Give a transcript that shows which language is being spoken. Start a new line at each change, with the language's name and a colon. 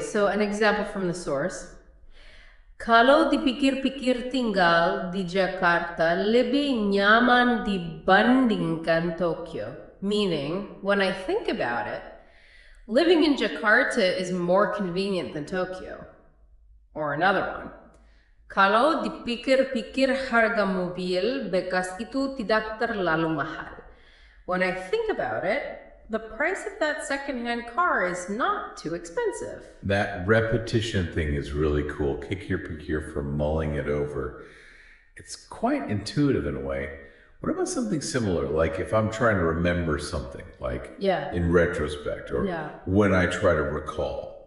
English: So an example from the source.
Indonesian: Kalau dipikir-pikir tinggal di Jakarta lebih nyaman dibandingkan Tokyo.
English: Meaning, when I think about it, living in Jakarta is more convenient than Tokyo. Or another one.
Indonesian: Kalau dipikir-pikir harga mobil bekas itu tidak terlalu mahal.
English: When I think about it, the price of that secondhand car is not too expensive. That repetition thing is really cool. Pikir-pikir for mulling it over. It's quite intuitive in a way. What about something similar, like if I'm trying to remember something, like in retrospect, or when I try to recall?